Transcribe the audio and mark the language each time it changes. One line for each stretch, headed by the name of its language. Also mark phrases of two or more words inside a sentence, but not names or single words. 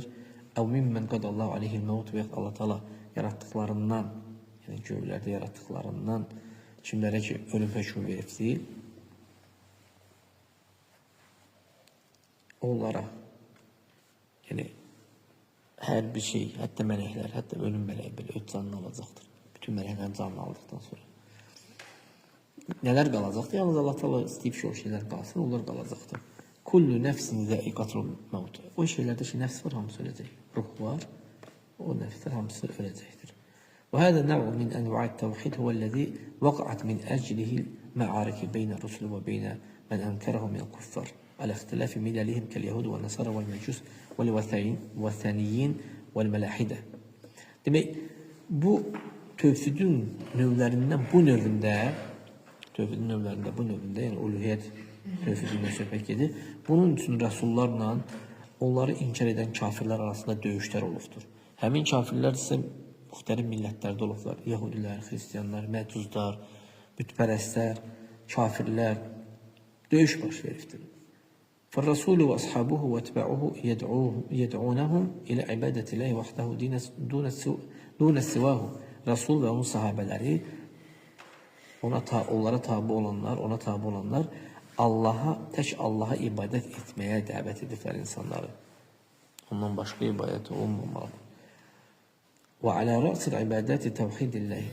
Arabic: أو ممن قضى الله عليه الموت
Azerbaijani: və Allah Teala yaratdıqlarından, yəni göylərdə yaratdıqlarından kimlərə ki ölüm hökmü veribdir, onlara, yəni hər bir şey, hətta mələklər, hətta ölüm mələyi belə öz canını alacaqdır. Bütün mələklərin canını aldıqdan sonra. Nələr qalacaqdır? Yalnız Allah Teala istəyib ki, o şeylər qalsın, onlar qalacaqdır.
Arabic: كل نفس ذائقة الموت.
Azerbaijani: O şeylərdə ki, nəfs var, hamısı öləcək. Ruh var, o nəfslər hamısı öləcəkdir.
Arabic: وهذا نوع من أنواع التوحيد هو الذي وقعت من أجله المعارك بين الرسل وبين من أنكره من الكفار على اختلاف مللهم كاليهود والنصارى والمجوس والوثنيين والملاحدة.
Azerbaijani: Demək, bu tövhidin növlərindən bu növündə, yəni uluhiyyət tövhidindən söhbət gedir. Bunun üçün rəsullarla onları inkar edən kafirlər arasında döyüşlər olubdur. Həmin kafirlər isə müxtəlif millətlərdə olublar. Yahudilər, Xristiyanlar, Məcuzlar, bütpərəstlər, kafirlər döyüş baş veribdir.
Arabic: فالرسول وأصحابه واتباعه يدعونهم إلى عبادة الله وحده دون سواه.
Azerbaijani: Rasul və onun sahabələri onlara tabi olanlar tək Allah'a ibadət etməyə dəvət ediblər insanları. Ondan başqa ibadət olmamalıdır.
Arabic: وعلى رأس العبادة توحيد الله.